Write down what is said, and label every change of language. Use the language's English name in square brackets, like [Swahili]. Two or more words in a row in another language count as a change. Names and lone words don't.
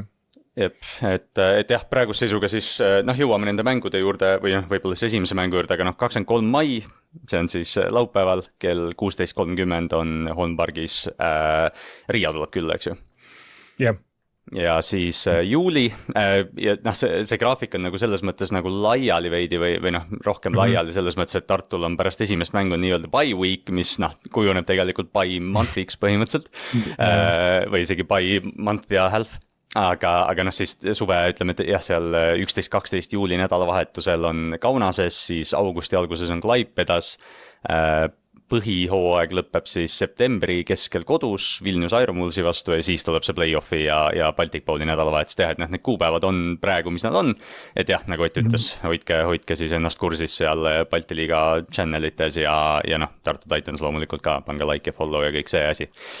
[Estonian] Jep, et jah, praeguse seisuga siis jõuame nende mängude juurde või võib-olla siis esimese mängu juurde, aga 23 mai, see on siis laupäeval, kell 16.30 on Holmpargis, Riia tuleb küll, eks ju? Jah. Ja siis juuli ja see graafik on nagu selles mõttes nagu laiali veidi või rohkem laiali selles mõttes, et Tartul on pärast esimest mängu nii-öelda [English] bye week, [Estonian] mis kujuneb tegelikult [English] bye month'iks [Estonian] põhimõtteliselt või isegi [English] bye month [Estonian] ja half. Aga siis suve ütleme, et jah, seal 11-12 juuli nädalavahetusel on Kaunases, siis augusti alguses on Klaipedas, põhihooaeg lõpeb siis septembri keskel kodus Vilnius Aeromulsi vastu ja siis tuleb see play-offi ja Baltic Bowli nädalavahetus teha, et need kuupäevad on praegu, mis nad on, et jah, nagu Ott ütles, hoidke siis ennast kursis seal Balti liiga channelites ja Tartu Titans loomulikult ka, pange like ja follow ja kõik see asi.